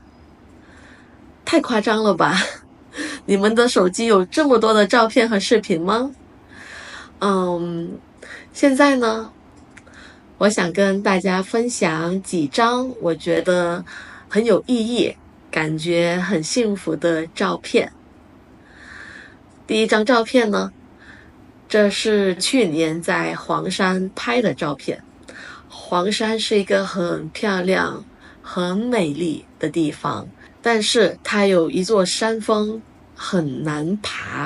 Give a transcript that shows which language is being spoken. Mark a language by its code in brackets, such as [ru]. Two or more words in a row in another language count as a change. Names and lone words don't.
[zh] 太誇張了吧？你們的手機有這麼多的照片和視頻嗎？現在呢，我想跟大家分享幾張我覺得很有意義、感覺很幸福的照片。第一張照片呢，這是去年在黃山拍的照片。黃山是一個很漂亮、很美麗的地方，但是它有一座山峰很難爬。